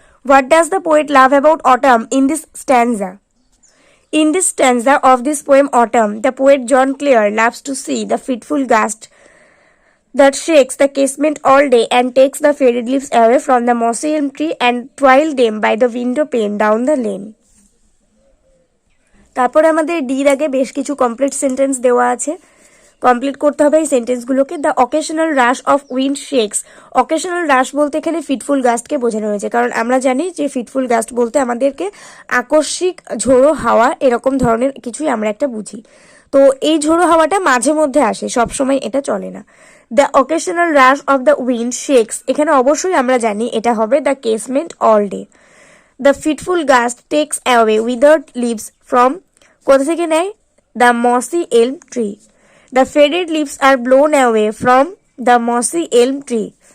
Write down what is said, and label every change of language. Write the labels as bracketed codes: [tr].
[en] What does the poet love about autumn in this stanza? In this stanza of this poem Autumn, the poet John Clear loves to see the fitful gust that shakes the casement all day and takes the faded leaves away from the mossy elm tree and twirl them by the window pane down the lane. [bn] তারপর আমাদের ডির আগে বেশ কিছু complete sentence দেওয়া আছে, complete করতে হবে এই সেন্টেন্সগুলোকে। [en] the occasional rush of wind shakes, [bn] occasional রাশ বলতে এখানে ফিটফুল গাস্টকে বোঝানো হয়েছে, কারণ আমরা জানি যে ফিটফুল গাস্ট বলতে আমাদেরকে আকস্মিক ঝোড়ো হাওয়া এরকম ধরনের কিছুই আমরা একটা বুঝি। তো এই ঝোড়ো হাওয়াটা মাঝে মধ্যে আসে, সবসময় এটা চলে না। [en] the occasional rush of the wind shakes, [bn] এখানে অবশ্যই আমরা জানি এটা হবে [en] The casement all day. The fitful gust takes away withered leaves from, [bn] কোথা থেকে নেয়? [en] The mossy elm tree. The faded leaves are blown away from the mossy elm tree.